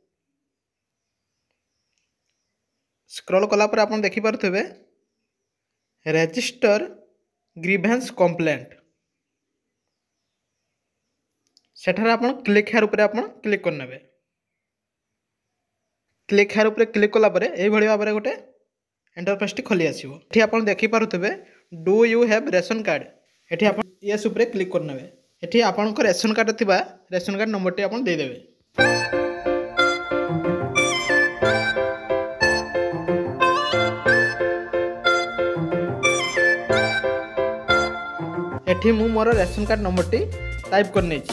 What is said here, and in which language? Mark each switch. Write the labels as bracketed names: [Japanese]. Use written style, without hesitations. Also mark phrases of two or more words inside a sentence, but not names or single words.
[Odia] ସ୍କ୍ରୋଲ କଲା ପରେ ଆପଣ ଦେଖି ପାରଥିବେ [English] register grievance complaint. [Odia] ସେଠାରେ ଆପଣ [English] click here [Odia] ଉପର ଆପଣ କ୍ଲିକ କରନେବେ। [English] click here [Odia] ଉପର କ୍ଲିକ କଲା ପରେ ଏହି ଭଳି ଭାବରେ ଗୋଟେ ଇଣ୍ଟରଫେସ ଟି ଖୋଲି ଆସିବ। ଏଠି ଆପଣ ଦେଖି ପାରୁଥିବେ [English] Do you have ration card. [Odia] ଏଠି ଆପଣ ୟସ ଉପର କ୍ଲିକ କରନେବେ। ଏଠି ଆପଣଙ୍କ [English] ration card [Odia] ଥିବା [English] ration card number [Odia] ଟି ଆପଣ ଦେ ଦେବେ। ଏଠି ମୁ ମୋର [English] ration card number [Odia] ଟି ଟାଇପ କରନେ ଛି।